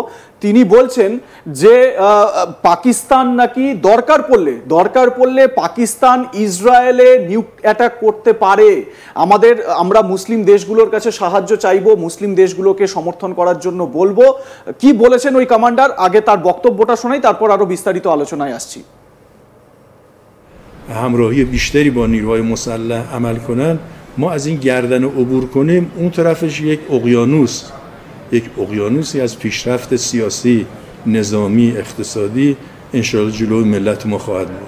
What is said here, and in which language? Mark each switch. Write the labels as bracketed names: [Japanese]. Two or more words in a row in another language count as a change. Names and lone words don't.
[Bangla] তিনি বলছেন যে পাকিস্তান নাকি দরকার পড়লে পাকিস্তান ইসরায়েলে অ্যাটাক করতে পারে, আমরা মুসলিম দেশগুলোর কাছে সাহায্য চাইবো, মুসলিম দেশগুলোকে সমর্থন করার জন্য বলবো। কি বলেছেন ওই কমান্ডার, আগে তার বক্তব্যটা শোনাই, তারপর আরো বিস্তারিত আলোচনায় আসছি। [Persian] همراهی بیشتری با نیروهای مسلح عمل کنند، ما از این گردن عبور کنیم، اون طرفش یک اقیانوسی از پیشرفت سیاسی، نظامی، اقتصادی انشاءالله جلوی ملت ما خواهد بود.